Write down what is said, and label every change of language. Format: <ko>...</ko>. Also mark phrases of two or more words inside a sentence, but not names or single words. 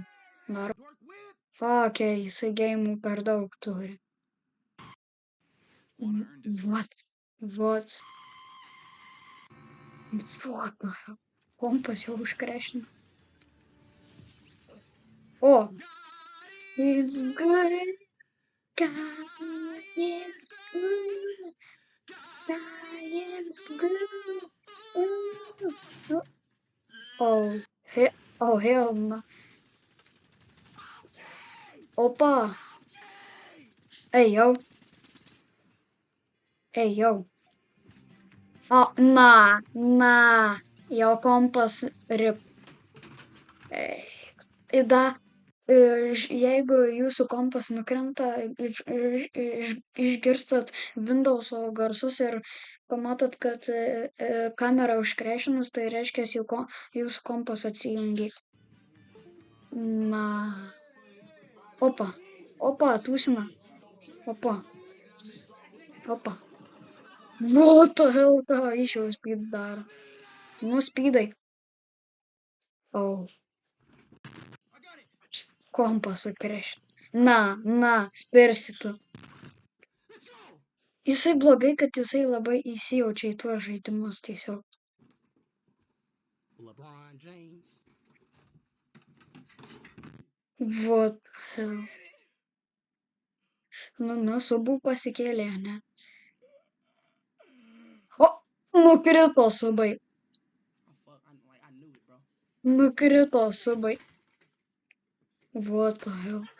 <lt>Ok, jisai geimų per daug turi.</lt> <en>What?</en> <lt>Kompas jau užkrešino. O,</lt> <en>it's good. God, it's good. Oh, hell no. Opa. Hey, yo.</en> <lt>O, na. Jo kompas rip. Jeigu jūsų kompas nukrenta, išgirstat Windows'o garsus ir pamatot, kad kamera užkrešinus, tai reiškia, jūsų kompas atsijungė. Na. Opa, tūsina. Opa.</lt> <en>What the hell,</en> <lt>ką Aišio Spyd daro? Nu, Spydai. Oh. Kompas sukrešino. Na, spirsi tu. Jisai blogai, kad jisai labai įsijaučia į tuos žaidimus tiesiog. LeBron James.</lt> <en>What the hell?</en> <lt>Nu, subų pasikėlė, ne? O, nukrito subai.</lt> <en>What the hell?</en>